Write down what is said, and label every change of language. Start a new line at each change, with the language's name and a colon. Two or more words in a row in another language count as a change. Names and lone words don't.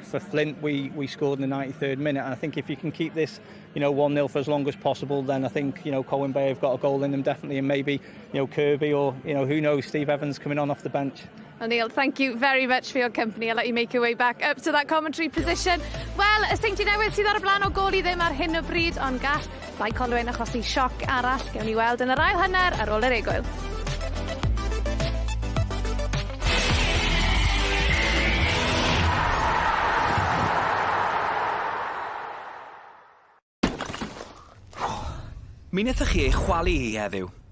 English: For Flint, we scored in the 93rd minute, and I think if you can keep this, 1-0 for as long as possible, then I think, Colwyn Bay have got a goal in them definitely, and maybe, Kirby or, who knows, Steve Evans coming on off the bench. Well, Neil, thank you very much for your company. I'll let you make your way back up to that commentary position.
Welsh: Wel, y Seintiau Newydd sydd ar y blaen o gol i ddim ar hyn o bryd, ond gall Bae Colwyn achosi sioc arall. Gewn ni weld yn yr ail hanner ar ôl yr egwyl. Mi wnaethoch chi eich chwalu hi heddiw.